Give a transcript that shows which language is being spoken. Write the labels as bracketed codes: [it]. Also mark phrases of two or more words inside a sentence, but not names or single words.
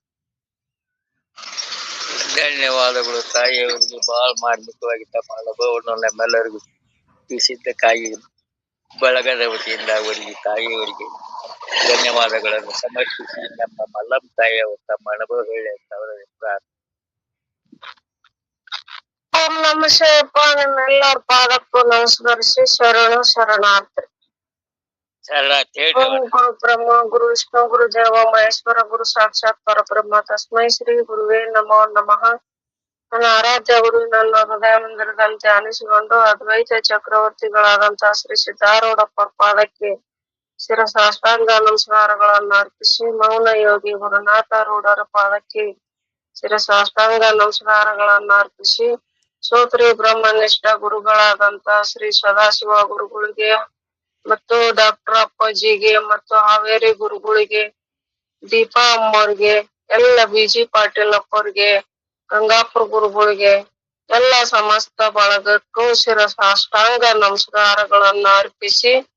[kn] ಧನ್ಯವಾದಗಳು ತಾಯಿಯವರಿಗೆ ಬಹಳ ಮಾರ್ಮಿಕವಾಗಿ ತಮ್ಮ ಅನುಭವವನ್ನು ನಮ್ಮೆಲ್ಲರಿಗೂ ತಿಳಿಸಿದ್ದಕ್ಕಾಗಿ ಬಳಗದ ವತಿಯಿಂದ ಅವರಿಗೆ ತಾಯಿಯವರಿಗೆ ಧನ್ಯವಾದಗಳನ್ನು ಸಮರ್ಪಿಸಿ, ನಮ್ಮ ಮಲ್ಲಮ್ಮ ತಾಯಿಯವರು ತಮ್ಮ ಅನುಭವ ಹೇಳಿ ಅಂತ ಅವರ ಪ್ರಾರ್ಥನೆ. [sa] ಓಂ ನಮಃ ಶಿವಾಯಪ್ಪ. [kn] ನಿಮ್ಮೆಲ್ಲರ ಪಾದಕ್ಕೂ ನಮಸ್ಕರಿಸಿ ಶರಣಾರ್ಥಿ. [sa] ಓಂ ಗುರು ಬ್ರಹ್ಮ ಗುರು ವಿಷ್ಣು ಗುರು ದೇವ ಮಹೇಶ್ವರ ಗುರು ಸಾಕ್ಷಾತ್ ಪರಬ್ರಹ್ಮ ತಸ್ಮೈ ಶ್ರೀ ಗುರುವೇ ನಮೋ ನಮಃ. [kn] ನನ್ನ ಆರಾಧ್ಯ ಗುರು ನನ್ನ ಹೃದಯ ಮಂದಿರದಂತೆ ಅನಿಸಿಕೊಂಡು ಅದ್ವೈತ ಚಕ್ರವರ್ತಿಗಳಾದಂತಹ ಶ್ರೀ ಸಿದ್ಧಾರೂಢಪ್ಪ ಪಾದಕ್ಕೆ ಶಿರಸಾಷ್ಟಾಂಗ ನಮಸ್ಕಾರಗಳನ್ನು ಅರ್ಪಿಸಿ, ಮೌನ ಯೋಗಿ ಗುರುನಾಥರೂಢರ ಪಾದಕ್ಕೆ ಶಿರಸಾಷ್ಟಾಂಗ ನಮಸ್ಕಾರಗಳನ್ನು ಅರ್ಪಿಸಿ, ಶ್ರೋತ್ರಿ ಬ್ರಹ್ಮನಿಷ್ಠ ಗುರುಗಳಾದಂತಹ ಶ್ರೀ ಸದಾಶಿವ ಗುರುಗಳಿಗೆ ಮತ್ತು ಡಾಕ್ಟರ್ ಅಪ್ಪಾಜಿಗೆ ಮತ್ತು ಹಾವೇರಿ ಗುರುಗಳಿಗೆ, ದೀಪಾ ಅಮ್ಮವ್ರಿಗೆ, ಎಲ್ಲ BG ಪಾಟೀಲ್ ಅಪ್ಪವ್ರಿಗೆ, ಗಂಗಾಪುರ ಗುರುಗಳಿಗೆ, ಎಲ್ಲ ಸಮಸ್ತ ಬಳಗಕ್ಕೂ ಶಿರಸಾಷ್ಟಾಂಗ ನಮಸ್ಕಾರಗಳನ್ನ ಅರ್ಪಿಸಿ,